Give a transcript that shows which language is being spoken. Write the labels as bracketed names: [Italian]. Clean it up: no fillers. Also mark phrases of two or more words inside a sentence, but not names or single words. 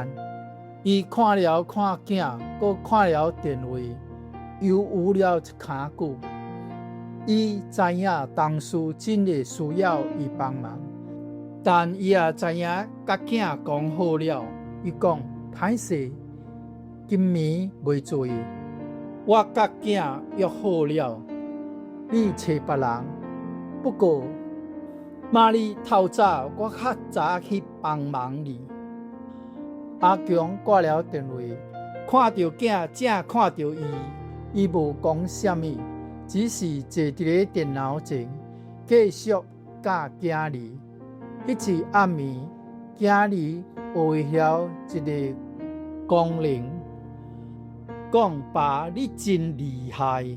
[Min Nan Chinese] 伊看了看囝，閣看了電話，又有了一骹久。伊知影同事真的需要伊幫忙，但伊也知影甲囝講好了。伊講歹勢，今暝袂做，我甲囝約好了，你找別人。不過，媽你透早，我較早去幫忙你。阿強掛了電話，看到囝正看到伊無講啥物，只是坐佇咧電腦前，繼續教囝兒。迄一暗暝，囝兒學曉一個功能，講爸你真厲害。